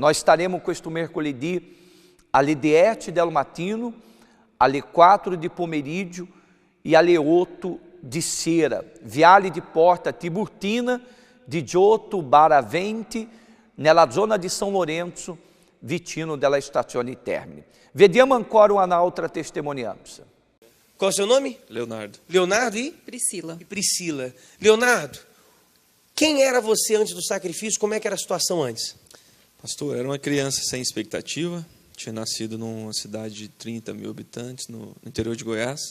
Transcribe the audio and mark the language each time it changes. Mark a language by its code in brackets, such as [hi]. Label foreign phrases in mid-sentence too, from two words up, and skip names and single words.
[it] Nós staremo questo mercoledì alle 10 del mattino, alle 4 di pomeriggio e alle 8 di sera, Viale di Porta Tiburtina, 18/20, nella zona di São Lourenço, vicino della stazione Termini. Vediamo ancora un'altra testimonianza. [pt] Qual é o seu nome? Leonardo. Leonardo e? Priscila. E Priscila. Leonardo, quem era você antes do sacrifício? Como é que era a situação antes? Pastor, era uma criança sem expectativa. Tinha nascido numa cidade de 30 mil habitantes, no interior de Goiás.